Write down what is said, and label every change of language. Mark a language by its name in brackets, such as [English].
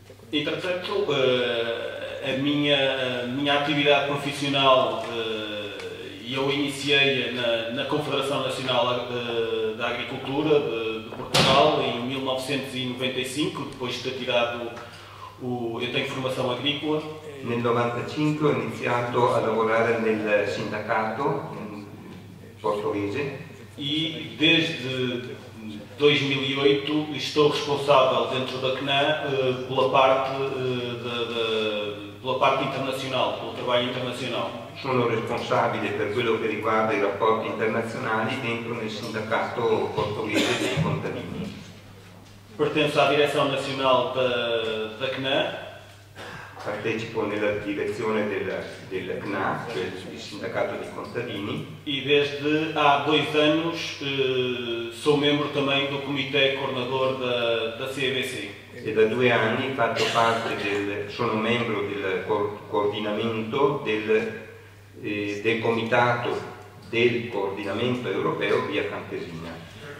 [Portuguese] Entretanto, a minha atividade profissional eu iniciei na Confederação Nacional da Agricultura de Portugal em 1995, depois de ter tirado eu tenho formação agrícola. [Italian] Nel 1995 ho iniziato a lavorare nel sindacato portoghese [Portuguese] E desde 2008 estou responsável dentro da CNA pela parte internacional, pelo trabalho internacional. [Italian] Sono responsabile per quello che riguarda i rapporti internazionali dentro nel sindacato portoghese dei contadini. [Portuguese] Pertenço à direção nacional da CNA. [Italian] Partecipo nella direzione del CNA, cioè il sindacato dei contadini. [Portuguese] E desde há 2 anos sou membro também do comitê coordenador da CEBC. [Italian] E da 2 anni sono membro del coordinamento del comitato del coordinamento europeo via Campesina.